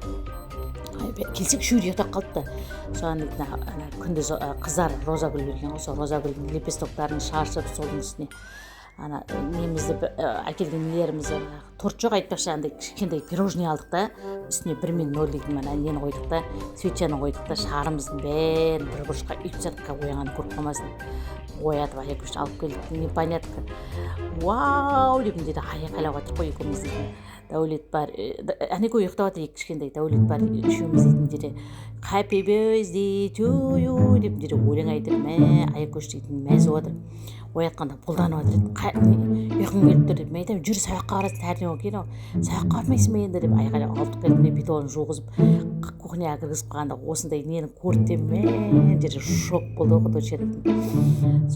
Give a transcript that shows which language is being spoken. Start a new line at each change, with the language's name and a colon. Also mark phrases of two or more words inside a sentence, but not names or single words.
Kazakh: Келсек үшеуі ұйықтап қалды да. Соған күндіз қыздар роза гүл берген ғой, сол роза гүлдің лепестоктарын шашып, солдың үстіне немізді әкелген нелерімізді, торт жоқ, айтпақшы, кішкентай пирожный алдық та, үстіне 1-0 дейтін нені қойдық та, свечаны қойдық та, шарымыздың бәрін бір бұрышқа үйіп тастадық, оянғанын көріп қалмасын. Оятып аяқ алып келдік, непонятно. Вау деп деді, айқайлап жатыр қой екеуміз дейтін. Дәулет бар, әнеке ұйықтап жатыр, кішкентай Дәулет бар, үшеуміз дейтін деді,
English: happy birthday to you
Kazakh: деп деді, өлең айтып, аяқ дейтін мәз отыр. Оятқанда бұлданып жатыр, ұйқым келіп тұр деп. Мен айтамын, жүр сабаққа барасың, тәртіп ол кейін, сабаққа бармайсың ба енді деп айқайлап алдық келдім, бетонын жуғызып, кухняға кіргізіп қалғанда осындай нені көрді деп, шок болды ғой дұрыс.